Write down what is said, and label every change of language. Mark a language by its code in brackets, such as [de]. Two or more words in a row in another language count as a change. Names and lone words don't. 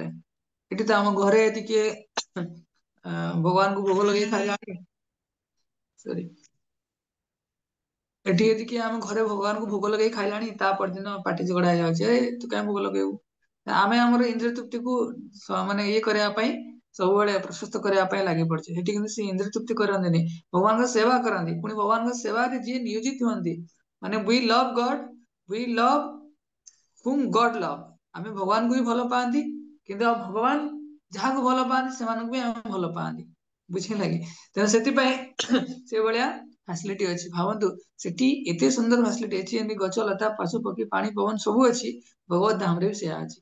[or] ଏଠି ତ ଆମ ଘରେ ଟିକେ ଭଗବାନଙ୍କୁ ଭୋଗ ଲଗେଇ ଖାଇଲାଣି, ସରି ଏଠି ଏତିକି ଆମ ଘରେ ଭଗବାନଙ୍କୁ ଭୋଗ ଲଗେଇ ଖାଇଲାଣି, ତା ପରଦିନ ପାଟି ଝଗଡା ହେଇଯାଉଛି, ତୁ କାହିଁ ଭୋଗ ଲଗେଇବୁ। ଆମେ ଆମର ଇନ୍ଦ୍ରିୟ ତୃପ୍ତିକୁ ମାନେ ଇଏ କରିବା ପାଇଁ ସବୁବେଳେ ପ୍ରଶସ୍ତ କରିବା ପାଇଁ ଲାଗି ପଡିছে। ସେଠି କିନ୍ତୁ ସେ ଇନ୍ଦ୍ରିୟ ତୃପ୍ତି କରନ୍ତିନି, ଭଗବାନଙ୍କ ସେବା କରନ୍ତି। ପୁଣି ଭଗବାନଙ୍କ ସେବାରେ ଯିଏ ନିୟୋଜିତ ହୁଅନ୍ତି, ମାନେ [en] we love God, we love whom God love, [or] ଆମେ ଭଗବାନଙ୍କୁ ବି ଭଲ ପାଆନ୍ତି, କିନ୍ତୁ ଆଉ ଭଗବାନ ଯାହାକୁ ଭଲ ପାଆନ୍ତି ସେମାନଙ୍କୁ ବି ଆମେ ଭଲ ପାଆନ୍ତି, ବୁଝିଲା କି। ତେଣୁ ସେଥିପାଇଁ ସେଇଭଳିଆ ଫାସିଲିଟି ଅଛି। ଭାବନ୍ତୁ ସେଠି ଏତେ ସୁନ୍ଦର ଫାସିଲିଟି ଅଛି, ଏମିତି ଗଛ ଲତା ପଶୁ ପକ୍ଷୀ ପାଣି ପବନ ସବୁ ଅଛି, ଭଗବତ ଧାମରେ ବି ସେୟା ଅଛି।